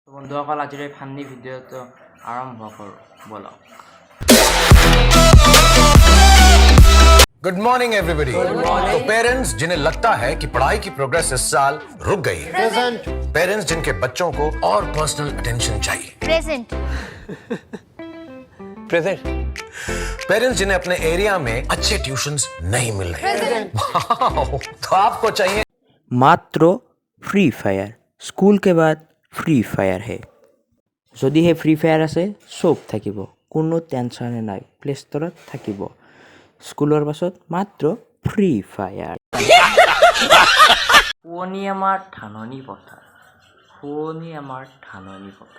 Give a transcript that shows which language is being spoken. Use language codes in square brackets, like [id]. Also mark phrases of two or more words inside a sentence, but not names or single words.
[as] বন্ধুসকল আজিৰ এই ফান্নি ভিডিঅ'টো আৰম্ভ কৰোঁ বলক। [en] Good morning everybody. [hi] तो पेरेंट्स जिन्हें लगता है कि पढ़ाई की प्रोग्रेस इस साल रुक गई है, पेरेंट्स जिनके बच्चों को और [en] personal attention [hi] चाहिए, प्रेजेंट पेरेंट्स जिन्हें अपने एरिया में अच्छे ट्यूशंस नहीं मिल रहे, तो आपको चाहिए मात्र फ्री फायर। स्कूल के बाद फ्री फायर है। [as] যদিহে ফ্ৰী ফায়াৰ আছে চব থাকিব, কোনো টেনশ্যনে নাই। প্লে ষ্টৰত থাকিব। স্কুলৰ পাছত মাত্ৰ ফ্ৰী ফায়াৰ। শুৱনি আমাৰ ধাননি পথাৰ, শুৱনি আমাৰ ধাননি পথাৰ।